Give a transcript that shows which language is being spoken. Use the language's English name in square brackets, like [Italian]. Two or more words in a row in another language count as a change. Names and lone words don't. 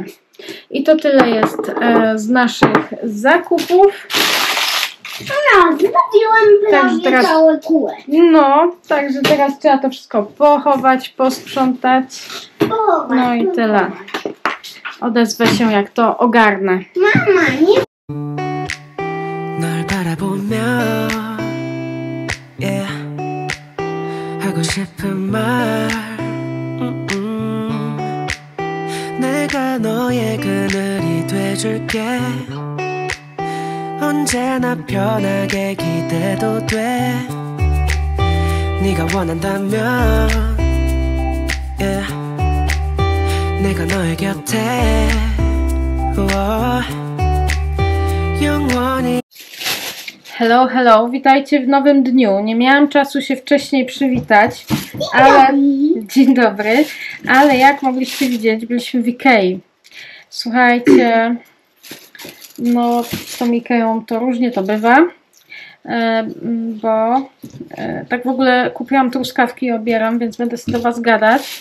[Polish] I to tyle jest z naszych zakupów. Zrobiłam prawie całe kółek. No, także teraz trzeba to wszystko pochować, posprzątać. No i tyle. Odezwę się, jak to ogarnę. Mama, nie. [Korean] 널 바라보며 yeah. 하고 싶은 말 내가 너의 그늘이 돼줄게 언제나 편하게 기대도 돼 네가 원한다면 yeah. 내가 너의 곁에 영원히 [English] Hello, hello, [Polish] witajcie w nowym dniu. Nie miałam czasu się wcześniej przywitać, ale dzień dobry, ale jak mogliście widzieć, byliśmy w Ikei. Słuchajcie, no z tą Ikeą to różnie to bywa, bo tak w ogóle kupiłam truskawki i obieram, więc będę sobie do Was gadać.